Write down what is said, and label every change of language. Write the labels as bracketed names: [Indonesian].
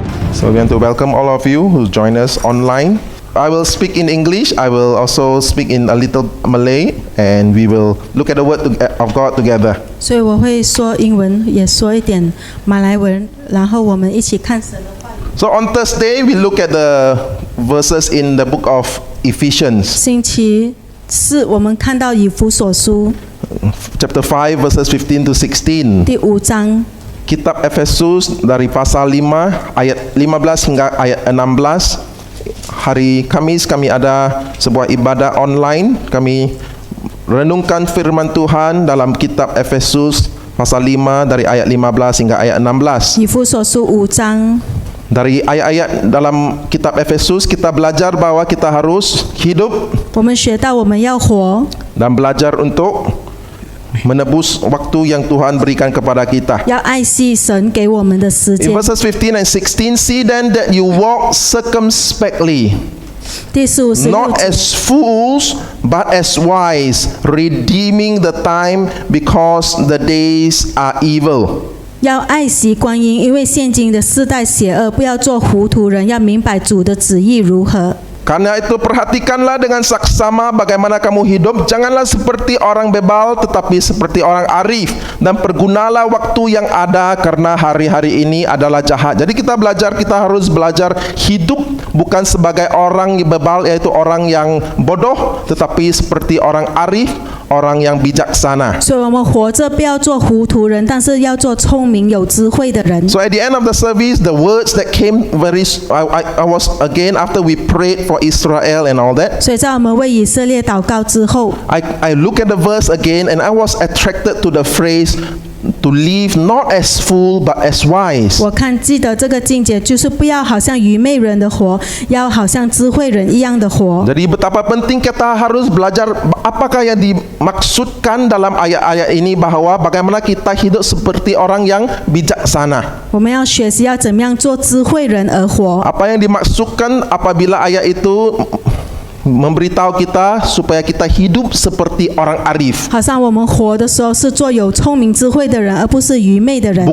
[English] So we want to welcome all of you who join us online. I will speak in English. I will also speak in a little Malay, and we will look at the word of God together. [Chinese] 所以我会说英文，也说一点马来文，然后我们一起看神的话语。 [English] So on Thursday, we look at the verses in the book of Ephesians. [Chinese] 星期四我们看到以弗所书 [English] Chapter 5 verses 15 to 16. [Chinese] 第5章， [Malay] Kitab Efesus dari pasal 5 ayat 15 hingga ayat 16. Hari Kamis kami ada sebuah ibadah online. Kami renungkan firman Tuhan dalam kitab Efesus pasal 5 dari ayat 15 hingga ayat 16. [Chinese] 以弗所书5章。 [Malay] Dari ayat-ayat dalam kitab Efesus kita belajar bahwa kita harus hidup [Chinese] 我们学到我们要活， [Malay] dan belajar untuk menebus waktu yang Tuhan berikan kepada kita. [Chinese] 要爱惜神给我们的时 [English] In [Chinese] 间。 [English] verses 15 and 16, see then that you walk circumspectly, [Chinese] 第15、16 [English] not [Chinese] 节， [English] as fools, but as wise, redeeming the time because the days are evil. [Chinese] 要爱惜光阴，因为现今的世代邪恶，不要做糊涂人，要明白主的旨意如何。 [Malay] Karena itu perhatikanlah dengan saksama bagaimana kamu hidup. Janganlah seperti orang bebal, tetapi seperti orang arif. Dan pergunalah waktu yang ada, karena hari-hari ini adalah jahat. Jadi kita harus belajar hidup bukan sebagai orang yang bebal, yaitu orang yang bodoh, tetapi seperti orang arif, orang yang bijaksana. [Chinese] 所以我们活着不要做糊涂人，但是要做聪明有智慧的人。 [English] So at the end of the service, the words that came I was again after we prayed for Israel and all that. [Chinese] 所以在我们为以色列祷告之后， [English] I look at the verse again and I was attracted to the phrase to live not as fool but as wise. [Chinese] 我记得这个境界就是不要好像愚昧人的活，要好像智慧人一样的活。 [Malay] Jadi betapa penting kita harus belajar apakah yang dimaksudkan dalam ayat-ayat ini, bahwa bagaimana kita hidup seperti orang yang bijaksana. [Chinese] 我们要学习要怎么样做智慧人而活。 [Malay] Apa yang dimaksudkan apabila ayat itu memberitahu kita supaya kita hidup seperti orang arif, [Chinese] 好像我们活的时候是做有聪明智慧的人，而不是愚昧的人，